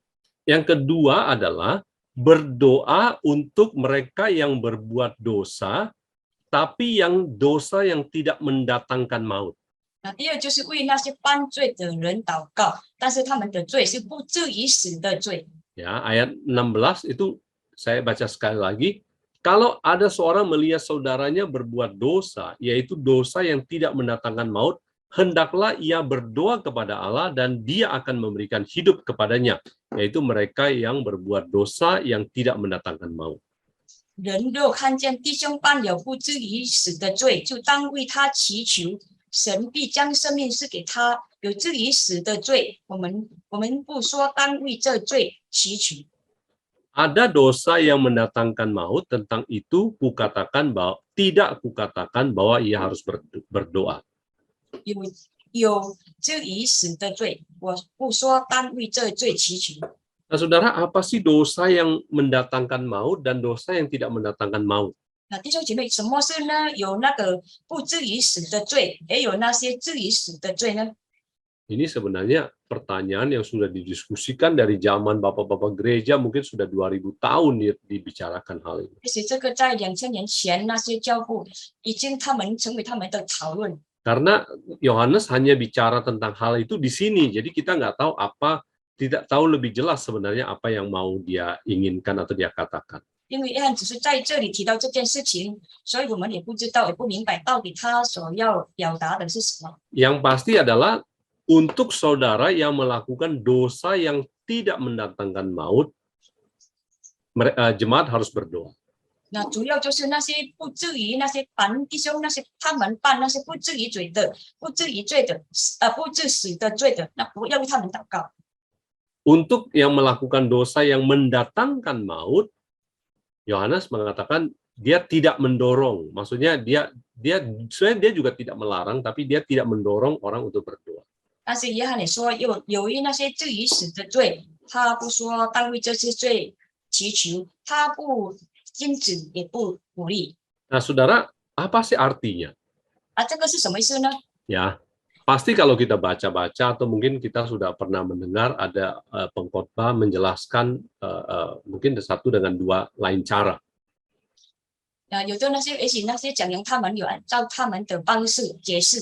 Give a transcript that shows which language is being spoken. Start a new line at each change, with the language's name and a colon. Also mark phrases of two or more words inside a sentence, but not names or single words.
Indonesian: Yang kedua adalah berdoa untuk mereka yang berbuat dosa, tapi yang dosa yang tidak mendatangkan maut.
Chinese: 那第二就是为那些犯罪的人祷告，但是他们的罪是不至于死的罪。
Indonesian: Ya, ayat 16 itu saya baca sekali lagi. Kalau ada seorang melihat saudaranya berbuat dosa, yaitu dosa yang tidak mendatangkan maut, hendaklah ia berdoa kepada Allah dan Dia akan memberikan hidup kepadanya, yaitu mereka yang berbuat dosa yang tidak mendatangkan maut.
Chinese: 人若看见弟兄犯了不至于死的罪，就当为他祈求，神必将生命赐给他。有至于死的罪，我们不说当为这罪祈求。
Indonesian: Ada dosa yang mendatangkan maut, tentang itu kukatakan bahwa tidak kukatakan bahwa ia harus berdoa.
Chinese: 有至于死的罪，我不说当为这罪祈求。
Indonesian: Nah, saudara, apa sih dosa yang mendatangkan maut dan dosa yang tidak mendatangkan maut?
Chinese: 那弟兄姐妹，什么是呢？有那个不至于死的罪，也有那些至于死的罪呢？
Indonesian: Ini sebenarnya pertanyaan yang sudah didiskusikan dari zaman bapak-bapak gereja, mungkin sudah 2000 tahun dibicarakan hal ini.
Chinese: 其实这个在2000年前那些教父已经他们成为他们的讨论。
Indonesian: Karena Yohanes hanya bicara tentang hal itu di sini, jadi kita nggak tahu tidak tahu lebih jelas sebenarnya apa yang mau dia inginkan atau dia katakan.
Chinese: 因为约翰只是在这里提到这件事情，所以我们也不知道，也不明白到底他所要表达的是什么。
Indonesian: Yang pasti adalah untuk saudara yang melakukan dosa yang tidak mendatangkan maut, jemaat harus berdoa.
Chinese: 那主要就是那些不至于那些凡弟兄那些他们犯那些不至于罪的、不至于罪的、不致死的罪的，那不要为他们祷告。
Indonesian: Untuk yang melakukan dosa yang mendatangkan maut, Yohanes mengatakan dia tidak mendorong. Maksudnya sebenarnya dia juga tidak melarang, tapi dia tidak mendorong orang untuk berdoa.
Chinese: 但是约翰也说，有于那些至于死的罪，他不说当为这些罪祈求，他不禁止也不鼓励。
Indonesian: Nah, saudara, apa sih artinya?
Chinese: 这个是什么意思呢？
Indonesian: Ya, pasti kalau kita baca-baca atau mungkin kita sudah pernah mendengar ada pengkhotbah menjelaskan mungkin satu dengan dua lain cara.
Chinese: 有的那些也许那些讲员他们有按照他们的方式解释。